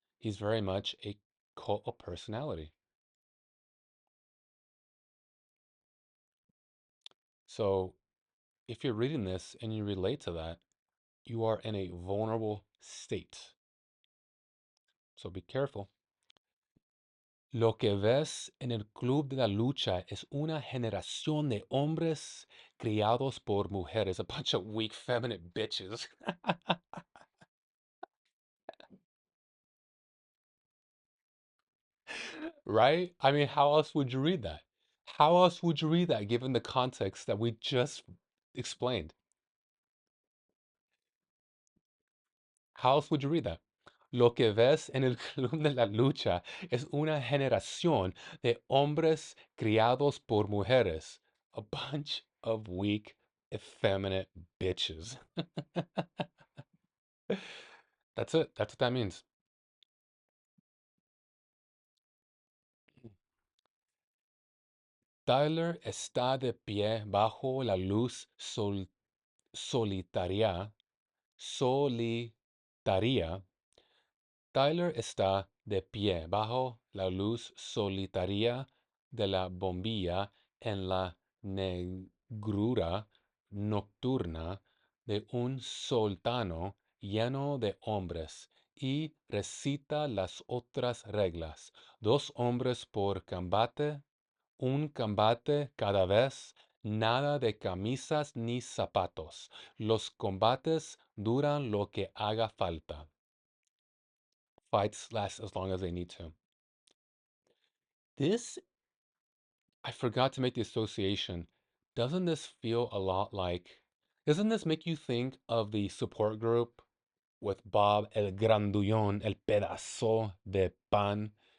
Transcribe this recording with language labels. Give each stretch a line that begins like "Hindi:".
English: He's very much a cult of personality. So if you're reading this and you relate to that, you are in a vulnerable state. So be careful.
Spanish: Lo que ves en el club de la lucha es una generación de hombres criados por mujeres,
English: a bunch of weak, feminine bitches. Right? I mean, how else would you read that? How else would you read that given the context that we just explained? How else would you read that?
Spanish: Lo que ves en el club de la lucha es una generación de hombres criados por mujeres.
English: A bunch of weak, effeminate bitches. That's it. That's what that means.
Spanish: Tyler está de pie bajo la luz solitaria. Solitaria. Tyler está de pie bajo la luz solitaria de la bombilla en la negrura nocturna de un soltano lleno de hombres y recita las otras reglas. 2 hombres por combate, un combate cada vez, nada de camisas ni zapatos. Los combates duran lo que haga falta.
English: Fights last as long as they need to. This, I forgot to make the association. Doesn't this feel a lot like, doesn't this make you think of the support group with Bob el Grandullón,
Spanish: el pedazo de pan?